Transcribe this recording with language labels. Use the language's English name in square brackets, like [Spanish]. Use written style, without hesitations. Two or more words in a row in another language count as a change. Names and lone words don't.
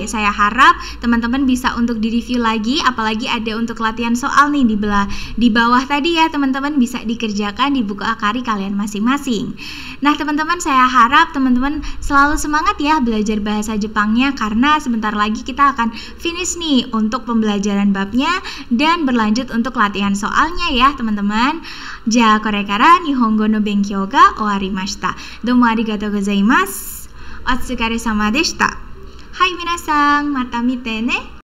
[Indonesian] Saya harap teman-teman bisa untuk direview lagi, apalagi ada untuk latihan soal nih di bawah tadi ya teman-teman, bisa dikerjakan di buku akari kalian masing-masing. Nah teman-teman, saya harap teman-teman selalu semangat ya belajar bahasa Jepangnya, karena sebentar lagi kita akan finish nih untuk pembelajaran babnya dan berlanjut untuk latihan soalnya ya teman-teman. [Japanese] Ja, これから日本語の勉強が終わりました。どうもありがとうございます。お疲れ様でした。はい、皆さん、また見てね。